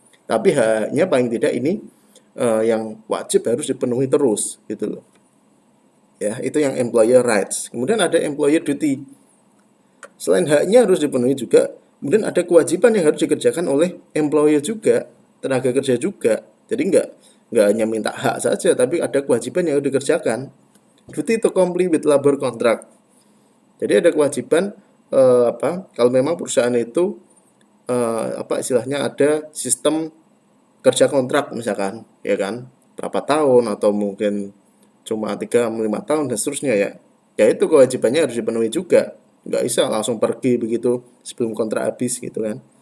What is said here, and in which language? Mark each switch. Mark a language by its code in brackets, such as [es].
[id] Tapi hanya paling tidak ini yang wajib harus dipenuhi terus gitu loh. Ya, itu yang employer rights. Kemudian ada employer duty. Selain haknya harus dipenuhi juga, kemudian ada kewajiban yang harus dikerjakan oleh employer juga, tenaga kerja juga. Jadi nggak hanya minta hak saja, tapi ada kewajiban yang harus dikerjakan. [en] Duty to comply with labor contract. [id] Jadi ada kewajiban kalau memang perusahaan itu istilahnya ada sistem kerja kontrak misalkan, ya kan, berapa tahun atau mungkin cuma 3-5 tahun dan seterusnya ya. Ya itu kewajibannya harus dipenuhi juga. Nggak bisa langsung pergi begitu sebelum kontrak habis gitu kan.